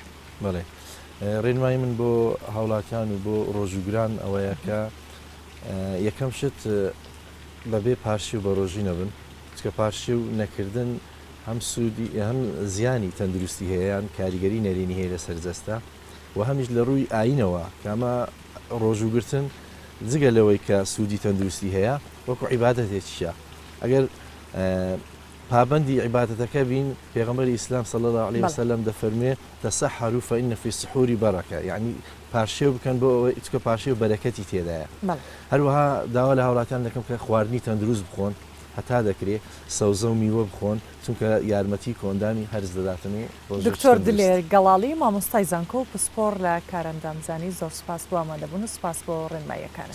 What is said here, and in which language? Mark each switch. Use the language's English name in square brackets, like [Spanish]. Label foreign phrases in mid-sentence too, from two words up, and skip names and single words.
[Central Kurdish] بەڵێ ڕێنمایی من بۆ هاوڵاتیان و بۆ ڕۆژوگران ئەوەیە کە یەکەم شت بەبێ پارشی و بە ڕۆژی نەبن چکە پارشی و نەکردن هەم سوودی هەم زیانی تەندروستی هەیەیان کاریگەری نەرێنی هەیە لە سەرجەستە و هەمیش لە ڕووی ئاینەوە کامە ڕۆژوگرتن جگە لەوەی کە سوودی تەندروستی هەیە وەکو عیبادەتێکیە ئەگەر پابندی عیبادەتەکە بین پێغەمبەری ئیسلام [Arabic] صلی الله علیه وسلم [Central Kurdish] دەفەرمێ [Arabic] تەسەحەروا فإن في السحور برەکە [Central Kurdish] یعنی پارشێو بکەن بۆ ئەوەی چکە پارشێ و بەرەکەتی تێدایە هەروەها داوا لە هاوڵاتیان دەکەم کە خواردنی تەندروست بخۆن هەتا دەکرێت سەوزە و میوە بخۆن چونکە یارمەتی کۆندانی هەرز دەداتن و دکتۆر دلێر گەڵاڵی مامۆستای زانکۆ و پسپۆر لە کارەندامزانی زۆر سپاس بۆ ئامادەبوون و سپاس بۆ ڕێنماییەکانت